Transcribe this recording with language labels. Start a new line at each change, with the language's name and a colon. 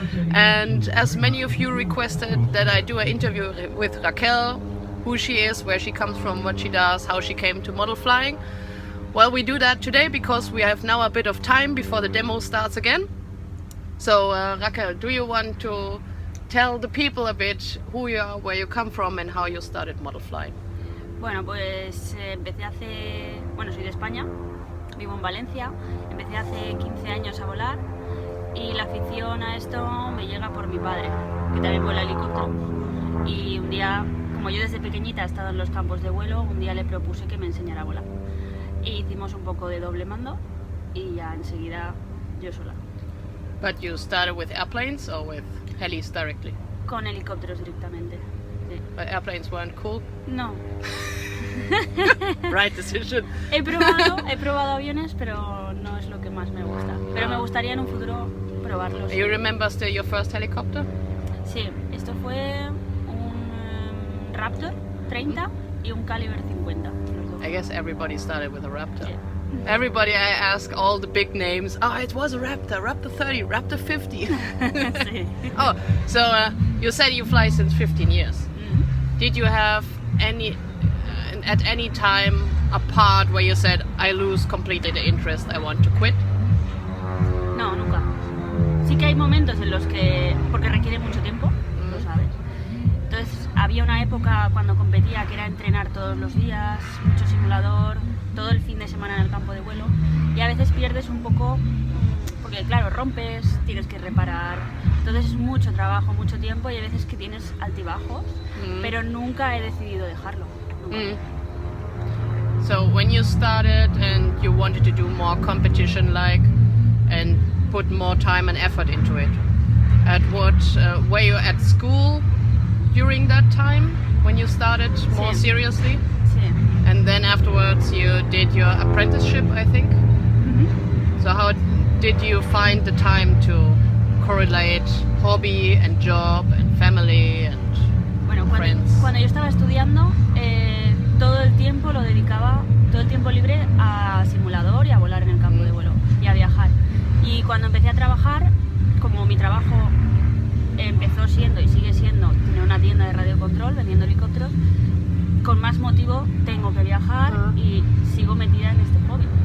English: And as many of you requested that I do an interview with Raquel, who she is, where she comes from, what she does, how she came to model flying. Well, we do that today because we have now a bit of time before the demo starts again. So Raquel, do you want to tell the people a bit who you are, where you come from and how you started model flying?
Spanish: Bueno, pues empecé hace... Bueno, soy de España, vivo en Valencia, empecé hace 15 años a volar y la afición a esto me llega por mi padre, que también vuela helicóptero. Y un día, como yo desde pequeñita he estado en los campos de vuelo, un día le propuse que me enseñara a volar. Y hicimos un poco de doble mando y ya enseguida yo sola.
English: But you started with airplanes or with helis directly?
Spanish: Con helicópteros directamente. Sí.
English: But airplanes weren't cool?
Spanish: No.
English: Right decision.
Spanish: He probado aviones, pero no es lo que más me gusta. Pero me gustaría en un futuro probarlos.
English: You remember still your first helicopter?
Spanish: Sí, esto fue un Raptor 30 y un Caliber 50.
English: I guess everybody started with a Raptor.
Spanish: Sí.
English: Everybody, I ask all the big names. Oh, it was a Raptor, Raptor 30, Raptor 50.
Spanish: Sí.
English: Oh, so you said you fly since 15 years. Mm-hmm. Did you have at any time a part where you said, I lose completely the interest, I want to quit?
Spanish: No, nunca. Sí que hay momentos en los que, porque requiere mucho tiempo, lo sabes. Entonces había una época cuando competía que era entrenar todos los días, mucho simulador, todo el fin de semana en el campo de vuelo, y a veces pierdes un poco, porque claro, rompes, tienes que reparar, entonces es mucho trabajo, mucho tiempo y hay veces que tienes altibajos, pero nunca he decidido dejarlo. Nunca.
English: So when you started and you wanted to do more competition and put more time and effort into it, at what were you at school during that time when you started more seriously?
Spanish: Sí.
English: And then afterwards you did your apprenticeship, I think. Mm-hmm. So how did you find the time to correlate hobby and job and family and
Spanish: Bueno,
English: friends?
Spanish: Cuando yo estaba estudiando, todo el tiempo lo dedicaba, todo el tiempo libre a simulador y a volar en el campo de vuelo y a viajar. Y cuando empecé a trabajar, como mi trabajo empezó siendo y sigue siendo tener una tienda de radiocontrol vendiendo helicópteros, con más motivo tengo que viajar y sigo metida en este hobby.